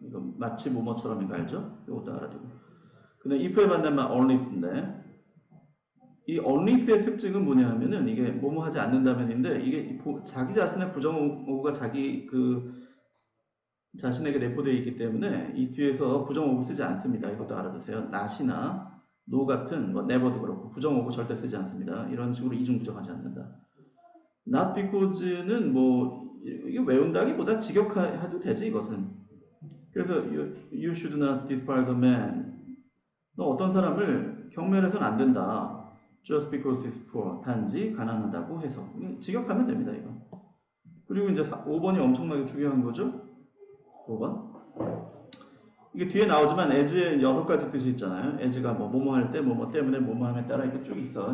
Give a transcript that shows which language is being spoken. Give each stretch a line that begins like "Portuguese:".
Korean: 이거 마치 뭐뭐처럼 이거 알죠? 이것도 알아두고. 근데 if의 반대말 only인데 이 only의 특징은 뭐냐 하면은 이게 뭐뭐 하지 않는다면인데 이게 자기 자신의 부정어구가 자신에게 내포되어 있기 때문에 이 뒤에서 부정어구 쓰지 않습니다. 이것도 알아두세요. not이나 no 같은 뭐 never도 그렇고 부정어구 절대 쓰지 않습니다. 이런 식으로 이중부정하지 않는다. not because는 뭐 이게 외운다기보다 직역해도 되지 이것은.
English: 그래서 you should not despise a man.
Korean: 너 어떤 사람을 경멸해서는 안 된다.
English: just because he's poor.
Korean: 단지 가난하다고 해서. 직역하면 됩니다 이거. 그리고 이제 5번이 엄청나게 중요한 거죠. 5번. 이게 뒤에 나오지만 as의 6가지 뜻이 있잖아요. as가 뭐뭐 할 때, 뭐뭐 때문에, 뭐뭐 함에 따라 이렇게 쭉 있어.